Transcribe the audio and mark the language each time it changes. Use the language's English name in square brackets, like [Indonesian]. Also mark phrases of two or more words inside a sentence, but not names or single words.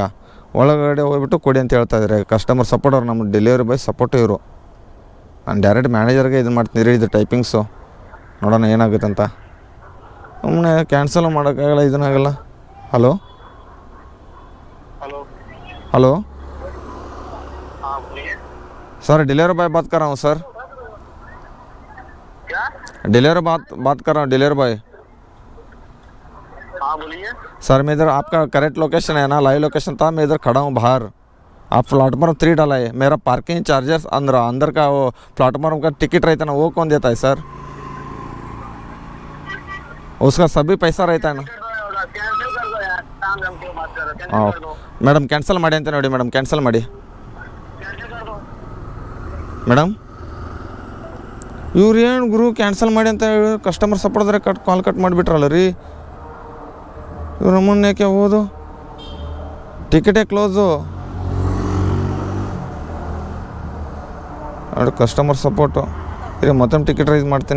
[Kannada] ಒಳಗಡೆ ಹೋಗ್ಬಿಟ್ಟು ಕೊಡಿ ಅಂತ ಹೇಳ್ತಾ ಇದ್ದಾರೆ [English] customer support [Kannada] ಅವ್ರು. ನಮ್ಮ [English] delivery boy support [Kannada] ಇವರು. ನಾನು [English] direct manager [Kannada] ಇದು ಮಾಡ್ತೀನಿ ಇದು ಟೈಪಿಂಗ್ಸು. ನೋಡೋಣ ಏನಾಗುತ್ತೆ ಅಂತ. ಸುಮ್ಮನೆ ಕ್ಯಾನ್ಸಲು ಮಾಡೋಕ್ಕಾಗಲ್ಲ, ಇದನ್ನಾಗಲ್ಲ. [Hindi] ಹಲೋ ಹಲೋ सर [English] delivery boy [Hindi] बात कर रहा हूँ सर. क्या? डिलीवरी बात कर रहा हूँ, [English] delivery boy. [Hindi] हाँ बोलिए सर मैं इधर आपका [English] correct location [Hindi] है ना, [English] live location [Hindi] था. मैं इधर खड़ा हूँ बाहर. आप प्लेटफॉर्म 3 डाला है. मेरा [English] parking charges [Hindi] अंदर का वो प्लेटफॉर्म का टिकट रहता है ना, वो कौन देता है सर? उसका सभी पैसा रहता है ना? कैंसिल कर दो यार, काम हम क्यों बात कर रहे हैं? ಹಾಂ कैंसिल कर दो, [Kannada] ಮೇಡಮ್ ಕ್ಯಾನ್ಸಲ್ ಮಾಡಿ ಅಂತ ನೋಡಿ ಮೇಡಮ್, ಕ್ಯಾನ್ಸಲ್ ಮಾಡಿ [Hindi] कैंसिल कर दो. [Kannada] ಮೇಡಮ್. ಇವ್ರು ಏನು ಗುರು ಕ್ಯಾನ್ಸಲ್ ಮಾಡಿ ಅಂತ ಹೇಳಿ [English] customer support call cut [Kannada] ಮಾಡಿಬಿಟ್ರಲ್ಲ ರೀ ಇವ್ರು. ನಮ್ಮನ್ನ ಯಾಕೆ ಹೋದು? ಟಿಕೆಟೇ ಕ್ಲೋಸು. ನೋಡಿ [English] customer support [Kannada] ಇರಿ, ಮತ್ತೊಮ್ಮೆ [English] ticket raise [Kannada] ಮಾಡ್ತೀನಿ.